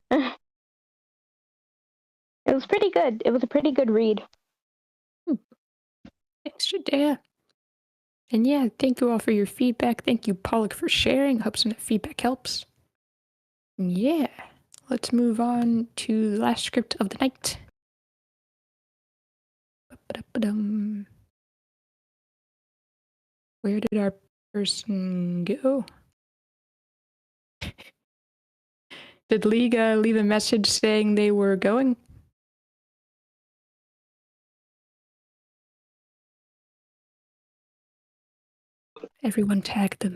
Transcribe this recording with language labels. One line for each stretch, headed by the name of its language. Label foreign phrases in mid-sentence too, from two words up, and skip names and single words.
English: It was pretty good. It was a pretty good read. Thanks, Judea. And yeah, thank you all for your feedback. Thank you, Pollock, for sharing. Hope some of that feedback helps. Yeah, let's move on to the last script of the night. Ba-da-ba-dum. Where did our person go? Did League leave a message saying they were going? Everyone tag them.